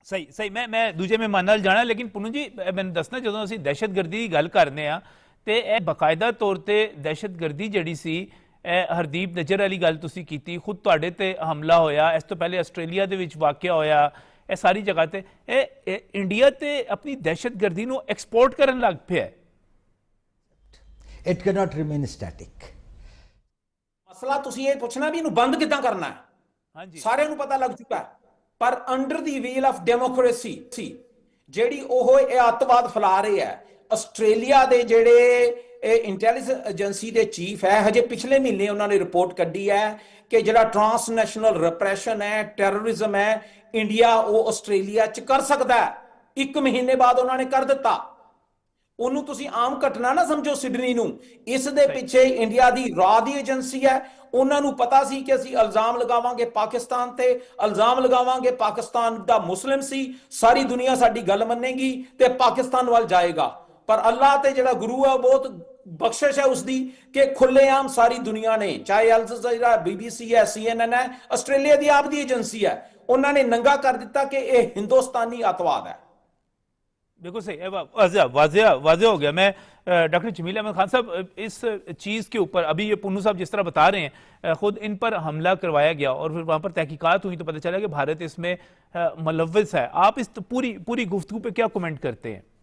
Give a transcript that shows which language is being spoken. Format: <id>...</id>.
<pa>ਸਹੀ ਮੈਂ ਦੂਜੇ ਮਹਿਮਾਨ ਨਾਲ ਜਾਣਾ, ਲੇਕਿਨ ਪੁੰਨੂ ਜੀ ਮੈਨੂੰ ਦੱਸਣਾ, ਜਦੋਂ ਅਸੀਂ ਦਹਿਸ਼ਤਗਰਦੀ ਦੀ ਗੱਲ ਕਰਨੇ ਆ ਤੇ ਇਹ ਬਕਾਇਦਾ ਤੌਰ ਤੇ ਦਹਿਸ਼ਤਗਰਦੀ ਜਿਹੜੀ ਸੀ, ਹਰਦੀਪ ਨਿੱਜਰ ਵਾਲੀ ਗੱਲ ਤੁਸੀਂ ਕੀਤੀ, ਖੁਦ ਤੁਹਾਡੇ ਤੇ ਹਮਲਾ ਹੋਇਆ, ਇਸ ਤੋਂ ਪਹਿਲੇ ਆਸਟ੍ਰੇਲੀਆ ਦੇ ਵਿੱਚ ਵਾਕਿਆ ਹੋਇਆ, ਇਹ ਸਾਰੀ ਜਗ੍ਹਾ ਤੇ ਇਹ ਇੰਡੀਆ ਤੇ ਆਪਣੀ ਦਹਿਸ਼ਤਗਰਦੀ ਨੂੰ ਐਕਸਪੋਰਟ ਕਰਨ ਲੱਗ ਪਿਆ।</pa> <en>It cannot remain static.</en> <pa>ਮਸਲਾ ਤੁਸੀਂ ਇਹ ਪੁੱਛਣਾ ਵੀ ਇਹਨੂੰ ਬੰਦ ਕਿੱਦਾਂ ਕਰਨਾ ਹੈ, ਹਾਂਜੀ, ਸਾਰਿਆਂ ਨੂੰ ਪਤਾ ਲੱਗ ਚੁੱਕਾ ਹੈ। ਪਰ</pa> <en>under the wheel of democracy</en> <pa>ਜਿਹੜੀ ਉਹ ਇਹ ਅੱਤਵਾਦ ਫੈਲਾ ਰਹੀ ਹੈ, ਆਸਟ੍ਰੇਲੀਆ ਦੇ ਜਿਹੜੇ ਇੰਟੈਲੀਜੈਂਸ ਏਜੰਸੀ ਦੇ ਚੀਫ ਹੈ, ਹਜੇ ਪਿਛਲੇ ਮਹੀਨੇ ਉਹਨਾਂ ਨੇ ਰਿਪੋਰਟ ਕੱਢੀ ਹੈ ਕਿ ਜਿਹੜਾ ਟ੍ਰਾਂਸਨੈਸ਼ਨਲ ਰਿਪਰੈਸ਼ਨ ਹੈ, ਟੈਰਰਿਜ਼ਮ ਹੈ, ਇੰਡੀਆ ਉਹ ਆਸਟ੍ਰੇਲੀਆ 'ਚ ਕਰ ਸਕਦਾ ਹੈ। 1 ਮਹੀਨੇ ਬਾਅਦ ਉਹਨਾਂ ਨੇ ਕਰ ਦਿੱਤਾ। ਉਹਨੂੰ ਤੁਸੀਂ ਆਮ ਘਟਨਾ ਨਾ ਸਮਝੋ ਸਿਡਨੀ ਨੂੰ, ਇਸ ਦੇ ਪਿੱਛੇ ਇੰਡੀਆ ਦੀ ਰਾਹ ਦੀ ਏਜੰਸੀ ਹੈ। ਉਹਨਾਂ ਨੂੰ ਪਤਾ ਸੀ ਕਿ ਅਸੀਂ ਇਲਜ਼ਾਮ ਲਗਾਵਾਂਗੇ ਪਾਕਿਸਤਾਨ ਤੇ, ਇਲਜ਼ਾਮ ਲਗਾਵਾਂਗੇ ਪਾਕਿਸਤਾਨ ਦਾ ਮੁਸਲਿਮ ਸੀ, ਸਾਰੀ ਦੁਨੀਆ ਸਾਡੀ ਗੱਲ ਮੰਨੇਗੀ ਤੇ ਪਾਕਿਸਤਾਨ ਵੱਲ ਜਾਏਗਾ। ਪਰ ਅੱਲਾਹ ਤੇ ਜਿਹੜਾ ਗੁਰੂ ਹੈ, ਬਹੁਤ ਬਖਸ਼ਿਸ਼ ਹੈ ਉਸਦੀ ਕਿ ਖੁੱਲੇਆਮ ਸਾਰੀ ਦੁਨੀਆ ਨੇ, ਚਾਹੇ ਅਲ ਜਜ਼ੀਰਾ, BBC ਹੈ, CNN ਹੈ, ਆਸਟ੍ਰੇਲੀਆ ਦੀ ਆਪ ਦੀ ਏਜੰਸੀ ਹੈ, ਉਹਨਾਂ ਨੇ ਨੰਗਾ ਕਰ ਦਿੱਤਾ ਕਿ ਇਹ ਹਿੰਦੁਸਤਾਨੀ ਅੱਤਵਾਦ ਹੈ।</pa> <hi>बिल्कुल सही, वाज़ेह हो गया। मैं डॉक्टर जमील अहमद खान साहब, इस चीज़ के ऊपर अभी ये पुन्नू साहब जिस तरह बता रहे हैं, खुद इन पर हमला करवाया गया और फिर वहाँ पर तहकीकात हुई तो पता चला कि भारत इसमें मुलव्वस है। आप इस पूरी गुफ्तगू पे क्या कमेंट करते हैं?</hi>